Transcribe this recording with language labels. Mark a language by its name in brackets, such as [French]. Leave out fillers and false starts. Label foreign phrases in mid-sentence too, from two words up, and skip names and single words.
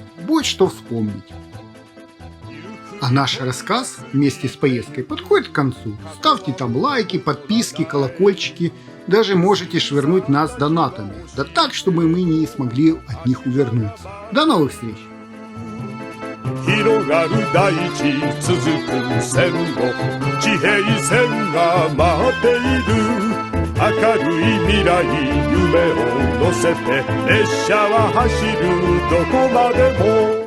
[Russian] Будет что вспомнить. А наш рассказ вместе с поездкой подходит к концу. Ставьте там лайки, подписки, колокольчики. Даже можете швырнуть нас донатами. Да так, чтобы мы не смогли от них увернуться. До новых встреч! [Japanese] 広がる大地続く線路地平線が待っている明るい未来夢を乗せて列車は走るどこまでも